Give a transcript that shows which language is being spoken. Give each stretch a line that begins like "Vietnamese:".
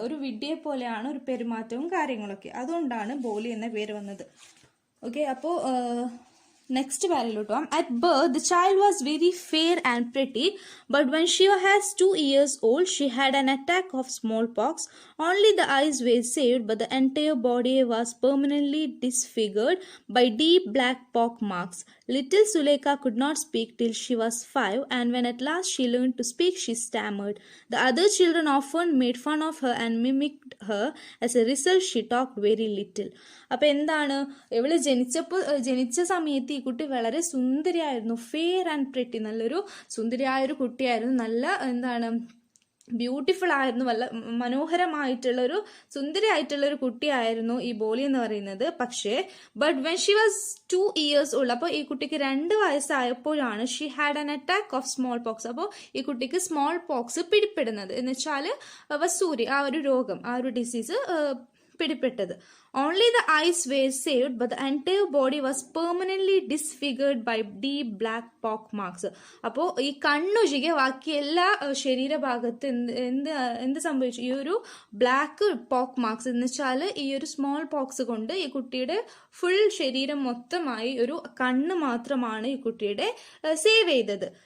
Malayalam: ഒരു വിഡ്ഢിയെ പോലെയാണ് ഒരു പെരുമാറ്റവും കാര്യങ്ങളൊക്കെ. അതുകൊണ്ടാണ് ബോലി എന്ന പേര് വന്നത്. ഓക്കെ, അപ്പോൾ നെക്സ്റ്റ് പാരയിലോട്ട് പോകാം.
English: At birth the child was very fair and pretty, but when she has 2 years old she had an attack of smallpox. Only the eyes were saved, but the entire body was permanently disfigured by deep black pock marks. Little Suleika could not speak till she was 5, and when at last she learned to speak, she stammered. The other children often made fun of her and mimicked her. As a result, she talked very little.
Malayalam: അപ്പോൾ ഇവള് ജനിച്ച സമയത്ത് ഈ കുട്ടി വളരെ സുന്ദരിയായിരുന്നു.
English: fair and pretty,
Malayalam: നല്ലൊരു സുന്ദരിയായൊരു കുട്ടിയായിരുന്നു. നല്ല ബ്യൂട്ടിഫുൾ ആയിരുന്നു, വല്ല മനോഹരമായിട്ടുള്ളൊരു സുന്ദരിയായിട്ടുള്ളൊരു കുട്ടിയായിരുന്നു ഈ ബോലി എന്ന് പറയുന്നത്. പക്ഷേ
English: but when she was 2 years old,
Malayalam: അപ്പോൾ ഈ കുട്ടിക്ക് 2 വയസ്സായപ്പോഴാണ്
English: She had an attack of smallpox.
Malayalam: അപ്പോൾ ഈ കുട്ടിക്ക് സ്മോൾ പോക്സ് പിടിപ്പെടുന്നത്, എന്ന് വെച്ചാൽ വസൂരി, ആ ഒരു രോഗം, ആ ഒരു disease പിടിപ്പെട്ടത്.
English: Only the eyes were saved, but the entire body was permanently disfigured by deep black pock marks.
Malayalam: അപ്പോൾ ഈ കണ്ണൊഴികെ ബാക്കി എല്ലാ ശരീരഭാഗത്ത് എന്ത് സംഭവിച്ചു, ഈ ഒരു ബ്ലാക്ക് പോക്ക് മാർക്സ് എന്ന് വെച്ചാൽ ഈ ഒരു സ്മോൾ പോക്സ് കൊണ്ട് ഈ കുട്ടിയുടെ ഫുൾ ശരീരം മൊത്തമായി ഒരു കണ്ണ് മാത്രമാണ് ഈ കുട്ടിയുടെ സേവ് ചെയ്തത്.